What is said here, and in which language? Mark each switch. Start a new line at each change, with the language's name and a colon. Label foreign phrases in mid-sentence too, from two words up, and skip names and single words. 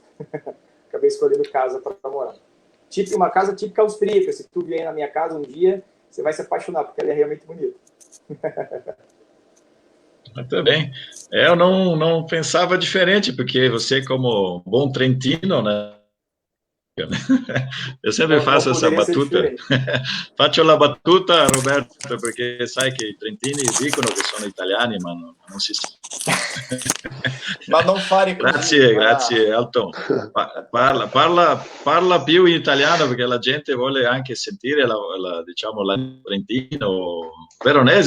Portuguese: Acabei escolhendo casa para morar. Uma casa típica austríaca. Se tu vier na minha casa um dia, você vai se apaixonar, porque ela é realmente bonita. Muito bem. Eu não pensava diferente, porque você, como bom trentino, né? Eu sempre faço essa battuta.
Italian: Faccio la battuta, Roberto, perché sai che i trentini dicono che sono italiani, ma non si sa. Ma non fare così. Grazie, Elton. Parla più in italiano, perché la gente vuole anche sentire diciamo, la trentino veronese.